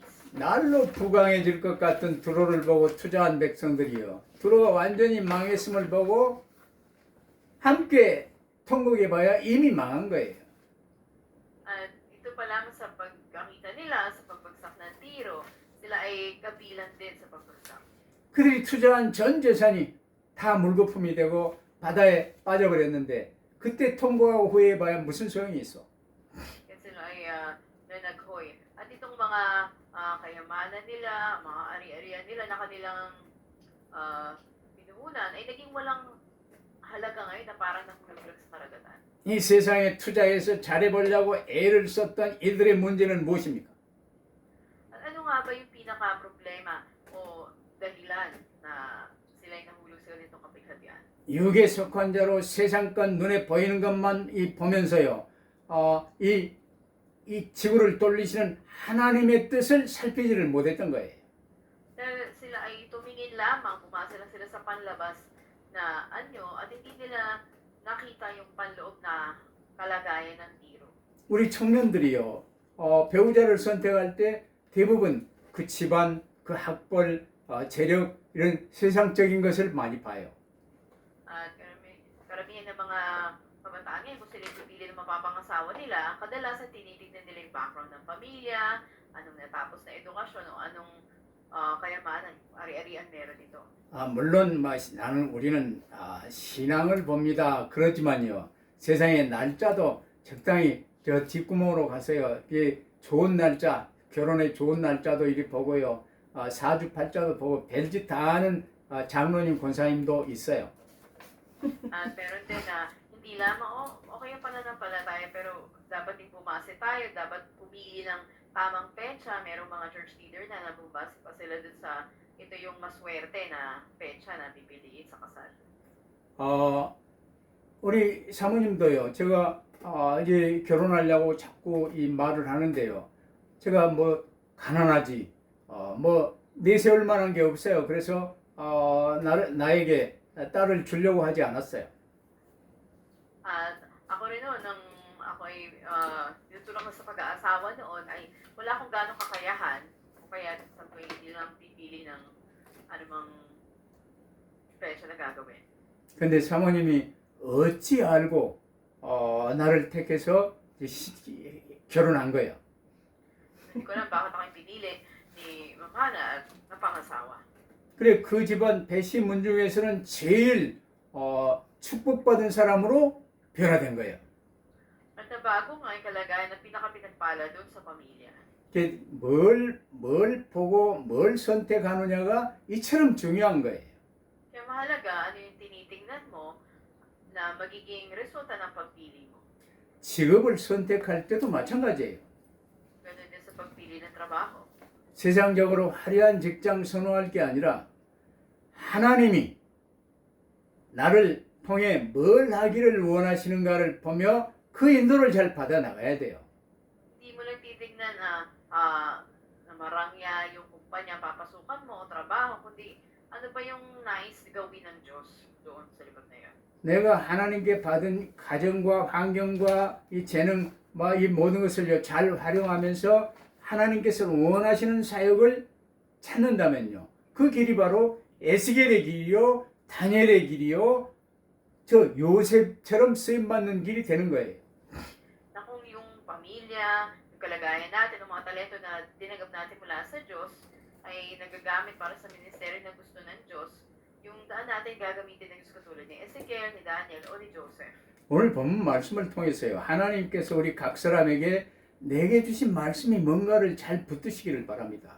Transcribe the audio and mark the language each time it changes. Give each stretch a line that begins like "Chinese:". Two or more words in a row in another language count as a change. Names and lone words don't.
Korean: 날로 부강해질 것 같은 두로를 보고 투자한 백성들이요. 두로가 완전히 망했음을 보고 함께 통곡해봐야 이미 망한 거예요.
Filipino: At ito pa lamang sa pagkakita nila sa pagbagsak ng tiro, sila ay kabilang din sa pagbagsak.
Korean: 그들이 투자한 전 재산이 다 물거품이 되고 바다에 빠져버렸는데 그때 통곡하고 후회해봐야 무슨 소용이 있어.
Filipino: Kaya sila ay nanaghoy. At itong mga kayamanan nila, mga ari-arian nila na kanilang pinuhunan ay naging walang halaga ngayon na parang nahulog sa karagatan.
Korean: 이 세상에 투자해서 잘해보려고 애를 썼던 이들의 문제는 무엇입니까?
Filipino: At ano nga ba yung pinaka-problema o dahilan na sila'y nahulog sa ganitong kapighatian?
Korean: 육에 속한 자로 세상껏 눈에 보이는 것만 보면서요. 이 지구를 돌리시는 하나님의 뜻을 살피지를 못했던 거예요.
Filipino: Dahil sila ay tumingin lamang, pumasa lang sila sa panlabas na anyo at hindi nila nakita yung panloob na kalagayan ng Tiro.
Korean: 우리 청년들이요, 배우자를 선택할 때 대부분 그 집안, 그 학벌, 재력 이런 세상적인 것을 많이 봐요.
Filipino: At karamihan ng mga kabataan ngayon, kung sila yung pipili ng mapapangasawa nila, kadalasan tinitignan nila yung background ng pamilya, anong natapos na edukasyon, o anong kayamanan, ari-arian meron ito.
Korean: 물론 우리는 신앙을 봅니다. 그렇지만요, 세상의 날짜도 적당히 저 뒷구멍으로 가서요, 이 좋은 날짜, 결혼의 좋은 날짜도 이리 보고요, 사주팔자도 보고 별짓 다 하는 장로님 권사님도 있어요.
Filipino: At meron din na hindi lamang, okay yung pananampalataya, pero dapat din pumase tayo, dapat pumili ng tamang petsa. Merong mga
English: church leader
Filipino: na nabubase pa sila dun sa ito yung maswerte na petsa na pipiliin sa kasal.
Korean: 우리 사모님도요, 제가 이제 결혼하려고 자꾸 이 말을 하는데요, 제가 뭐 가난하지, 뭐 내세울 만한 게 없어요. 그래서 나에게 딸을 주려고 하지 않았어요.
Filipino: At ako rin noon, nang ako'y tinutulak ko sa pag-aasawa noon, ay wala akong gano'ng kakayahan. O kaya sabi ko, hindi lang pipili ng anumang petsa na gagawin.
Korean: 근데 사모님이 어찌 알고 나를 택해서 결혼한 거예요.
Filipino: Hindi ko alam bakit ako yung pinili ni Mama na napangasawa.
Korean: 그래, 그 집안 배씨 문중에서는 제일 축복받은 사람으로 변화된 거예요.
Filipino: At nabago nga yung kalagayan na pinakapinagpala doon sa pamilya.
Korean: 뭘 보고 뭘 선택하느냐가 이처럼 중요한 거예요.
Filipino: Kaya mahalaga ano yung tinitingnan mo na magiging resulta ng pagpili mo.
Korean: 직업을 선택할 때도 마찬가지예요.
Filipino: Ganun din sa pagpili ng trabaho.
Korean: 세상적으로 화려한 직장 선호할 게 아니라 하나님이 나를 통해 뭘 하기를 원하시는가를 보며 그 인도를 잘 받아 나가야 돼요.
Filipino: Hindi mo lang titignan na marangya yung kumpanya papasukan mo o trabaho, kundi ano ba yung nais gawin ng Diyos doon sa likod na yun.
Korean: 내가 하나님께 받은 가정과 환경과 이 재능, 이 모든 것을 잘 활용하면서 하나님께서 원하시는 사역을 찾는다면요, 그 길이 바로 에스겔의 길이요, 다니엘의 길이요, 저 요셉처럼 쓰임받는 길이 되는 거예요.
Filipino: Na kung yung pamilya, yung kalagayan natin, yung mga talento na dinagap natin mula sa Diyos, ay nagagamit para sa ministeryo na gusto ng Diyos, yung daan natin gagamitin ng Diyos katulad ni Ezekiel, ni Daniel, o ni Joseph.
Korean: 오늘 본 말씀을 통해서요, 하나님께서 우리 각 사람에게 내게 주신 말씀이 뭔가를 잘 붙드시기를 바랍니다.